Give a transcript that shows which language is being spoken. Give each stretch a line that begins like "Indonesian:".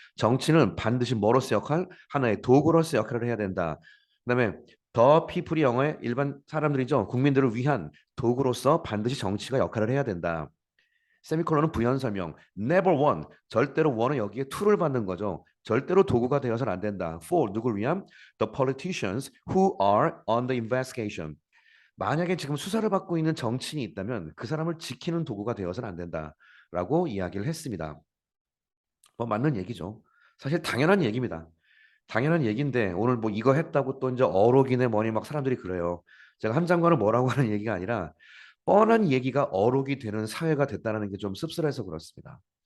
Korean: 정치는 반드시 뭐로서 역할? 하나의 도구로서 역할을 해야 된다. 그다음에 더 people이 영어의 일반 사람들이죠. 국민들을 위한 도구로서 반드시 정치가 역할을 해야 된다. 세미콜론은 부연 설명.
English: Never one.
Korean: 절대로 one은 여기에 to를 받는 거죠. 절대로 도구가 되어서는 안 된다. For 누굴 위함?
English: The politicians who are on the investigation.
Korean: 만약에 지금 수사를 받고 있는 정치인이 있다면 그 사람을 지키는 도구가 되어서는 안 된다라고 이야기를 했습니다. 뭐 맞는 얘기죠. 사실 당연한 얘기입니다. 당연한 얘기인데 오늘 뭐 이거 했다고 또 이제 어록이네 뭐니 막 사람들이 그래요. 제가 한 장관을 뭐라고 하는 얘기가 아니라 뻔한 얘기가 어록이 되는 사회가 됐다는 게 좀 씁쓸해서 그렇습니다.